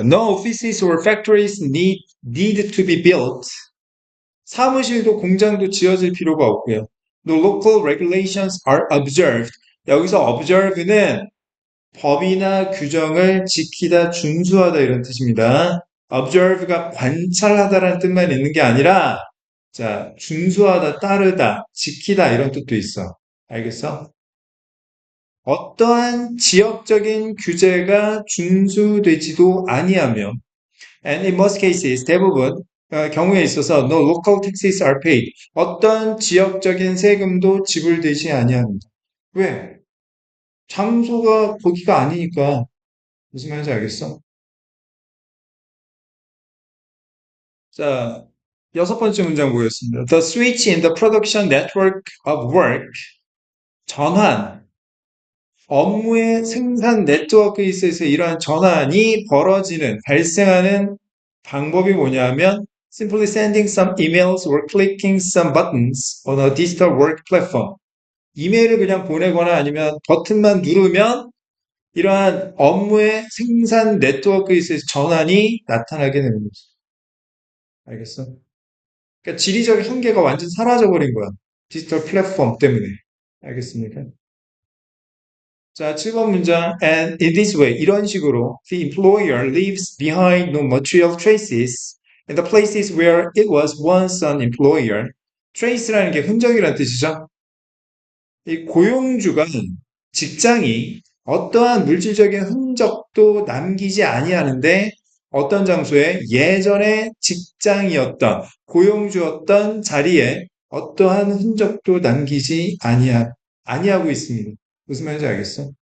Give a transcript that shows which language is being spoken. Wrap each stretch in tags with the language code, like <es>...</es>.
<en>No offices or factories need to be built.</en> <ko>사무실도 공장도 지어질 필요가 없고요.</ko> <en>The local regulations are observed.</en> <ko>여기서 observe는 법이나 규정을 지키다, 준수하다 이런 뜻입니다. observe가 관찰하다라는 뜻만 있는 게 아니라 자, 준수하다, 따르다, 지키다 이런 뜻도 있어. 알겠어? 어떠한 지역적인 규제가 준수되지도 아니하며</ko> <en>and in most cases</en> <ko>대부분 경우에 있어서</ko> <en>no local taxes are paid.</en> <ko>어떤 지역적인 세금도 지불되지 아니합니다. 왜? 장소가 거기가 아니니까. 무슨 말인지 알겠어? 자, 여섯 번째 문장 보겠습니다.</ko> <en>The switch in the production network of work.</en> <ko>전환. 업무의 생산 네트워크에 있어서 이러한 전환이 발생하는 방법이 뭐냐면</ko> <en>simply sending some emails or clicking some buttons on a digital work platform.</en> <ko>이메일을 그냥 보내거나 아니면 버튼만 누르면 이러한 업무의 생산 네트워크에 있어서 전환이 나타나게 되는 거지. 알겠어? 그러니까 지리적 한계가 완전 사라져버린 거야. 디지털 플랫폼 때문에. 알겠습니까? 자, 7번 문장.</ko> <en>And in this way,</en> <ko>이런 식으로</ko> <en>the employer leaves behind no material traces in the places where it was once an employer.</en> <ko>trace라는 게 흔적이라는 뜻이죠. 이 고용주가 직장이 어떠한 물질적인 흔적도 남기지 아니하는데 어떤 장소에 예전에 직장이었던 고용주였던 자리에 어떠한 흔적도 남기지 아니하고 있습니다. 무슨 말인지 알겠어?</ko>